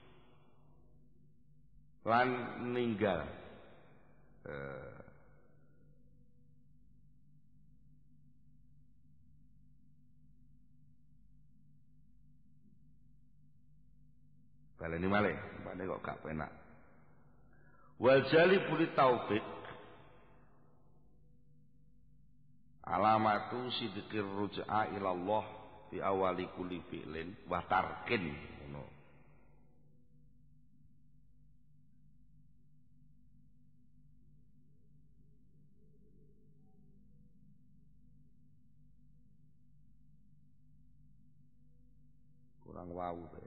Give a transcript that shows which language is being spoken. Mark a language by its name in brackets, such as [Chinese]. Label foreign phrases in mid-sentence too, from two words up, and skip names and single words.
[Javanese] lan ninggal baleni malih mbane kok gak penak [Arabic] والجالب للتوفيق علامة صدق الرجوع إلى الله في أول كل فعل وترك [Javanese] ngono. Kurang wau to.